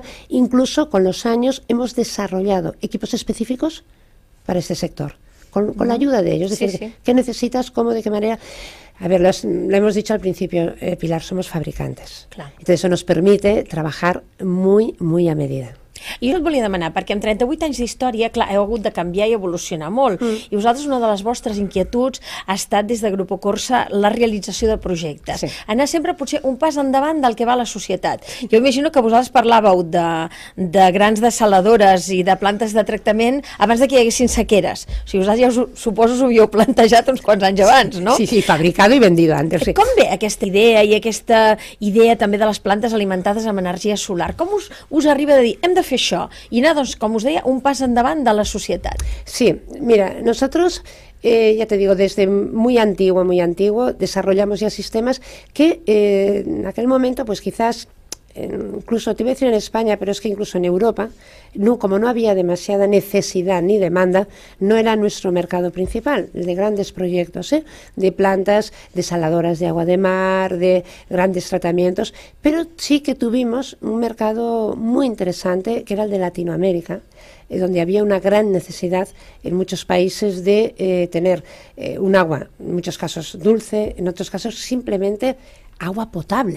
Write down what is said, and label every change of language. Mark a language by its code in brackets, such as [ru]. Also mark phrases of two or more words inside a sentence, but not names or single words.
[es] Incluso con los años hemos desarrollado equipos específicos para este sector, con la ayuda de ellos. Es decir, ¿qué necesitas? ¿Cómo? ¿De qué manera? A ver, lo hemos dicho al principio, Pilar, somos fabricantes. [ca] Clar. [es] Entonces eso nos permite trabajar muy a medida. [ca] Jo et volia demanar, perquè amb 38 anys d'història, clar, heu hagut de canviar i evolucionar molt, i vosaltres una de les vostres inquietuds ha estat des de Grupo Corsa la realització de projectes. Sí. Anar sempre potser un pas endavant del que va la societat. Jo imagino que vosaltres parlàveu de grans desaladores i de plantes de tractament abans de que hi haguessin sequeres. O sigui, vosaltres ja suposo us ho havíeu plantejat uns quants anys abans, no? [es] Sí, fabricado y vendido antes. [ca] Sí. Com ve aquesta idea i aquesta idea també de les plantes alimentades amb energia solar? Com us arriba de dir, hem de fer això, i anar, doncs, com us deia, un pas endavant de la societat? [es] Sí, mira, nosotros, ya te digo, desde muy antiguo, desarrollamos ya sistemas que en aquel momento, pues quizás incluso te voy a decir en España, pero es que incluso en Europa, no, como no había demasiada necesidad ni demanda, no era nuestro mercado principal, el de grandes proyectos, de plantas desaladoras de agua de mar, de grandes tratamientos, pero sí que tuvimos un mercado muy interesante, que era el de Latinoamérica, donde había una gran necesidad en muchos países de tener un agua, en muchos casos dulce, en otros casos simplemente agua potable.